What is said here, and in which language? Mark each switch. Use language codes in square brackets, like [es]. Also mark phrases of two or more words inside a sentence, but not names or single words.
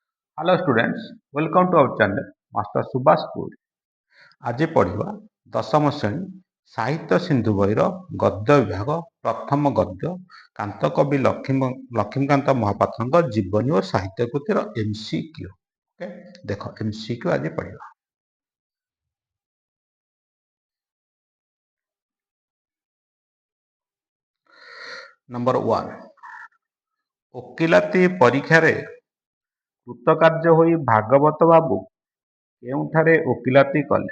[en] Hello students, welcome to our channel Master Subhash Puri। [or] ଆଜି ପଢ଼ିବା ଦଶମ ଶ୍ରେଣୀ ସାହିତ୍ୟ ସିନ୍ଧୁ ବହିର ଗଦ୍ୟ ବିଭାଗ ପ୍ରଥମ ଗଦ୍ୟ କାନ୍ତକବି ଲକ୍ଷ୍ମୀକାନ୍ତ ମହାପାତ୍ରଙ୍କ ଜୀବନୀ ଓ ସାହିତ୍ୟ କୃତିର MCQ। ଓକେ, ଦେଖ MCQ ଆଜି ପଢ଼ିବା। ନମ୍ବର 1, ଓକିଲାତି ପରୀକ୍ଷାରେ କୃତକାର୍ଯ୍ୟ ହୋଇ ଭାଗବତ ବାବୁ କେଉଁଠାରେ ଓକିଲାତି କଲେ?